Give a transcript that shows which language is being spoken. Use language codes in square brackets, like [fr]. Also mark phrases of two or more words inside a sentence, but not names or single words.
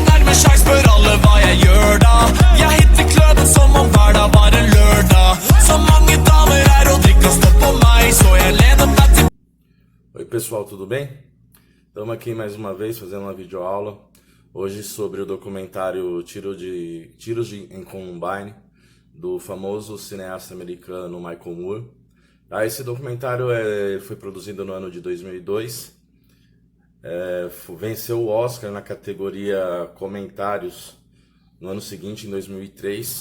[no] med sjekk, spør alle hva jeg gjør da. Jeg hitter kløden som om hverdag var en lørdag. Så mange damer her og drikker stopp på meg, så jeg lener meg til. [pt] Oi pessoal, tudo bem? Estamos aqui mais uma vez fazendo uma videoaula. Hoje sobre o documentário Tiros em Columbine, do famoso cineasta americano Michael Moore. Esse documentário foi produzido no ano de 2002, venceu o Oscar na categoria Comentários no ano seguinte, em 2003.